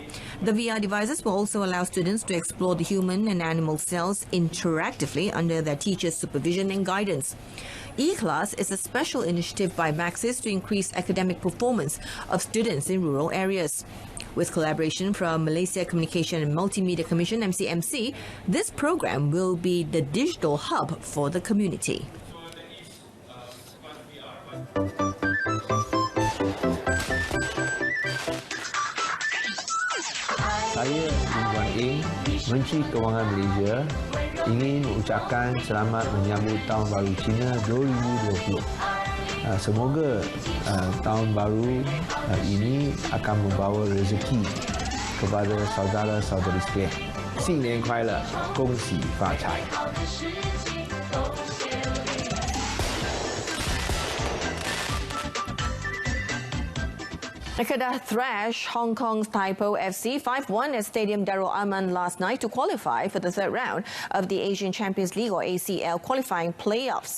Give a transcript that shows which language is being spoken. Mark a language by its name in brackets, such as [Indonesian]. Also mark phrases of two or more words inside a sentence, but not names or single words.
[English] The VR devices will also allow students to explore the human and animal cells interactively under their teachers' supervision and guidance. EClass is a special initiative by Maxis to increase academic performance of students in rural areas. With collaboration from Malaysia Communication and Multimedia Commission (MCMC), this program will be the digital hub for the community. [Malay] Saya Tuan Ing, Menteri Kewangan Malaysia, ingin mengucapkan selamat menyambut Tahun Baru Cina 2020. Semoga tahun baru ini akan membawa rezeki kepada saudara-saudari sekalian. [Chinese] 新年快乐，恭喜发财。 [English] Kedah thrashed Hong Kong's Transpo FC 5-1 at Stadium Darul Aman last night to qualify for the third round of the Asian Champions League or ACL qualifying playoffs.